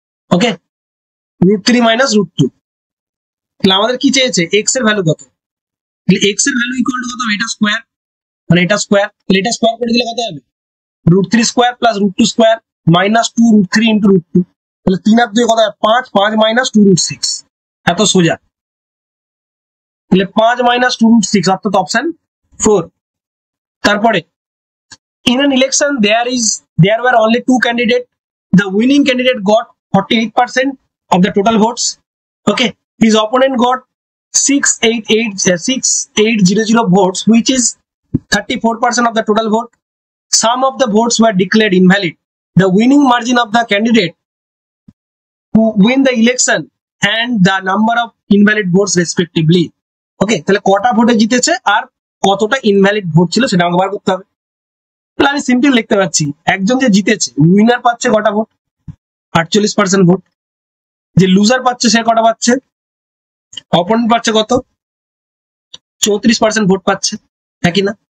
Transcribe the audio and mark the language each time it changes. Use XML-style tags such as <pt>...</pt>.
<bn>ওকে, √3 minus √2, তাহলে আমাদের কি চেয়েছে, এক্স এর ভ্যালু কত, তাহলে এক্স এর ভ্যালু ইকুয়াল টু কত, এটা স্কোয়ার, মানে এটা স্কোয়ার, তাহলে এটা স্কোয়ার করে দিলে কত হবে, √3 square plus √2 square minus 2 √3 into √2, তাহলে 3 আর 2 কত হয় 5, 5 মাইনাস 2 √6, এত সোজা। তাহলে 5 মাইনাস 2 √6 অর্থাৎ অপশন 4।</bn> <en>তারপরে in an election there were only 2 candidates, the winning candidate got 48% of the total votes. Okay, his opponent got 6800 votes, which is 34% of the total vote. Some of the votes were declared invalid. The winning margin of the candidate who win the election and the number of invalid votes respectively.</en> <bn>ওকে, তাহলে কটা ভোটে জিতেছে আর কতটা invalid vote ছিল সেটা আমাকে বার করতে হবে। তাহলে আমি সিম্পল লিখতে পারছি, একজন যে জিতেছে উইনার পাচ্ছে কটা ভোট, 48% ভোট। যে লুজার পাচ্ছে সে কটা পাচ্ছে, অপোনেন্ট পাচ্ছে কত, 34% ভোট পাচ্ছে, নাকি না?</bn>